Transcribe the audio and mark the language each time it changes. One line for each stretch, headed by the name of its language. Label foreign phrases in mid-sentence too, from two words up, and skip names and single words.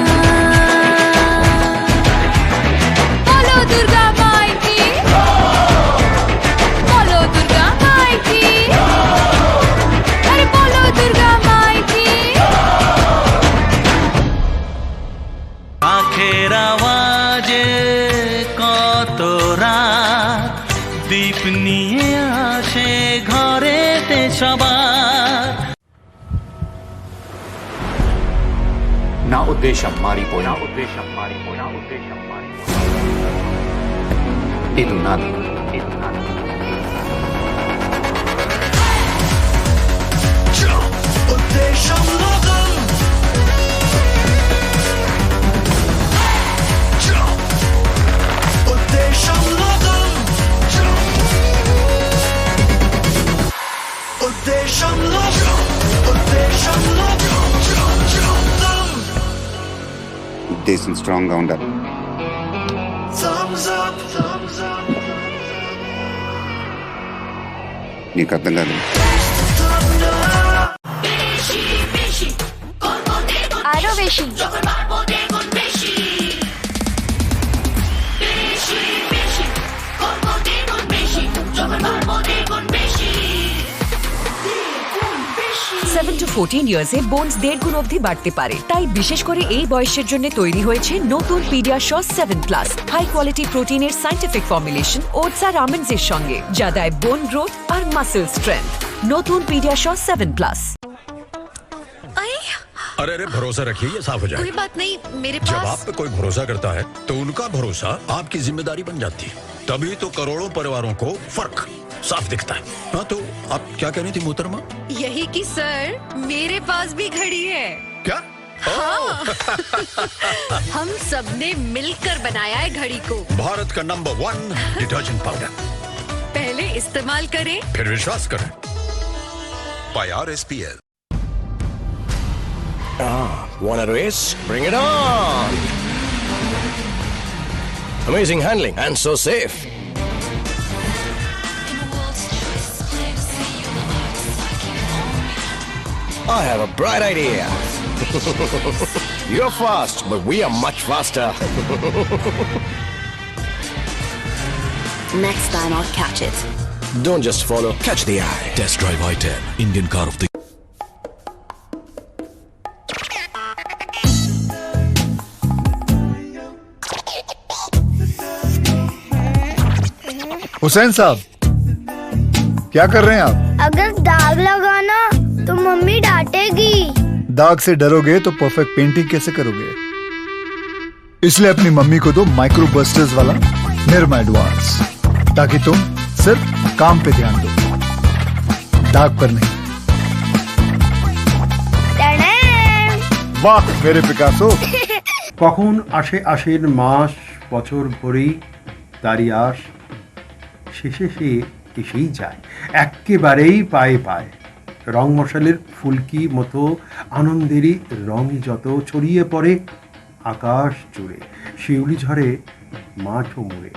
Bangla: বলো দুর্গা মাই কি, বলো দুর্গা মাই কি, আরে বলো দুর্গা মাই কি। আখের আওয়াজে কত রাত দীপ নিয়ে আসে ঘরেতে সবার।
Telugu: నా ఉద్దేశం మారిపోయినా ఇది నాది. ఉద్దేశం లోకం, ఉద్దేశం లోకం, ఉద్దేశం లోకం, ఉద్దేశం లోకం. ఉద్దేశం స్ట్రాంగ్ గా ఉండాలి.
English: Thumbs up, thumbs up.
Telugu: నీకు అర్థం కాదు.
Bangla: আরো বেশি।
English: seven to 14 years bones
Bangla: 1.5 গুণ অবধি বাড়তে পারে, তাই বিশেষ করে এই বয়সের জন্য তৈরি হয়েছে নতুন পিডিয়াশিওর 7+,
English: high quality protein scientific formulation oats
Bangla: আর আমন্ডস এর সঙ্গে, যা দেয়
English: bone growth
Bangla: আর
English: muscle strength.
Bangla: নতুন পিডিয়াশিওর 7+।
Hindi: अरे अरे भरोसा रखिए, ये साफ हो जाए। कोई बात नहीं, मेरे जब पास आप पे कोई भरोसा करता है तो उनका भरोसा आपकी जिम्मेदारी बन जाती है, तभी तो करोड़ों परिवारों को फर्क साफ दिखता है। हाँ तो आप क्या कह रही थी मोहतरमा? यही कि सर मेरे पास भी घड़ी है। क्या? हाँ। हम सबने मिलकर बनाया है घड़ी को। भारत का नंबर 1
English: detergent powder.
Hindi: पहले इस्तेमाल करें, फिर विश्वास करें। बाय RSPL।
English: Want a race? Bring it on! Amazing handling and so safe. I have a bright idea. You're fast, but we are much faster. Next time I'll catch it. Don't just follow, catch the eye. Test drive I-10, Indian car of the
Hindi: हुसैन साहब, क्या कर रहे हैं आप? अगर दाग लगाना तो मम्मी डांटेगी। दाग से डरोगे तो
English: perfect painting
Hindi: कैसे करोगे? इसलिए अपनी मम्मी को दो
English: micro busters
Hindi: वाला निरमा एडवांस, ताकि तुम सिर्फ काम पे ध्यान दो, दाग पर नहीं। वाह मेरे पिकासो।
Bangla: কখন আসে আশের মাস, বছর ভরেই তারই আশ, শেষে সে এসেই যায় একেবারেই পায়ে পায়। রং মশালের ফুলকি মতো আনন্দেরই রঙই যত ছড়িয়ে পড়ে আকাশ জুড়ে, শিউলি ঝরে মাঠও মুড়ে।